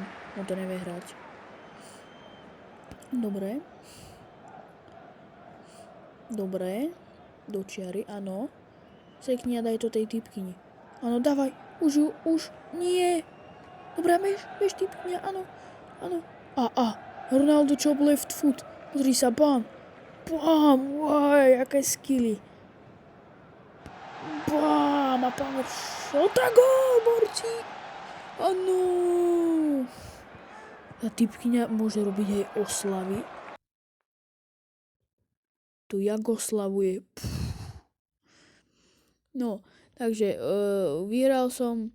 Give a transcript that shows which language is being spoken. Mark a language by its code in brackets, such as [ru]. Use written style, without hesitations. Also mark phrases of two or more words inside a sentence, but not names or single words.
[sk] On to nevie hrať. Dobre. Do čiary, áno. Sekni a daj to tej typkyni. Áno, dávaj. Už. Nie. Dobre, bež typkynia, áno. [en] Ronaldo Chop left foot. [sk] Pozri sa, bam. Aké skilly. Bam, a [en] power shot [sk] a gól, borci. Áno. A typkynia môže robiť aj oslavy. Tu jak oslavuje. No, takže vyhral som.